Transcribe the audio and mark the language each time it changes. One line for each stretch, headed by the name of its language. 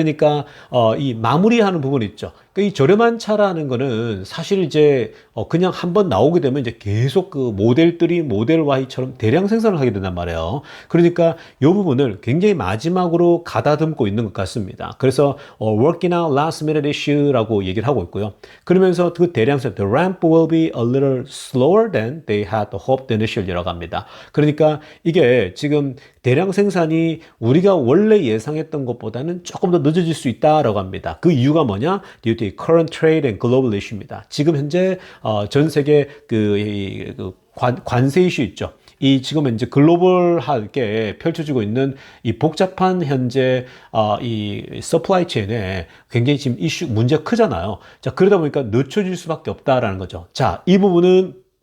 Korean: 그러니까 이 마무리하는 부분 있죠. 이 저렴한 차라는 거는 사실 이제 그냥 한번 나오게 되면 이제 계속 그 모델 3, 모델 Y처럼 대량 생산을 하게 된단 말이에요. 그러니까 이 부분을 굉장히 마지막으로 가다듬고 있는 것 같습니다. 그래서
English: working out last minute issue
Korean: 라고 얘기를 하고 있고요. 그러면서 그 대량 생산,
English: the ramp will be a little slower than they had hoped initially
Korean: 라고 합니다. 그러니까 이게 지금 대량 생산이 우리가 원래 예상했던 것보다는 조금 더 늦어질 수 있다라고 합니다. 그 이유가 뭐냐?
English: Due to current trade and global issue입니다.
Korean: 지금 현재 전 세계 그 관세 이슈 있죠. 이 지금 이제 글로벌하게 펼쳐지고 있는 이 복잡한 현재 이 서플라이 체인에 굉장히 지금 문제가 크잖아요. 자, 그러다 보니까 늦춰질 수밖에 없다라는 거죠. 자, 이 부분은